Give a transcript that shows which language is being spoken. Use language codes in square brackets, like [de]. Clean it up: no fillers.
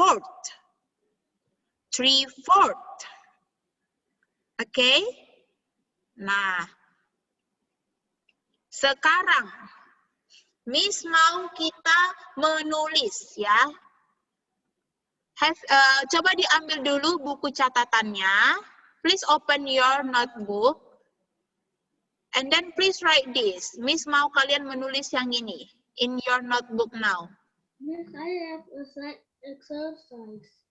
[en] Oke? Okay? [id] Nah, sekarang Miss mau kita menulis ya. Coba diambil dulu buku catatannya. [en] please open your notebook. And then please write this. [id] Miss mau kalian menulis yang ini. [en] In your notebook now. Miss, I have a side exercise.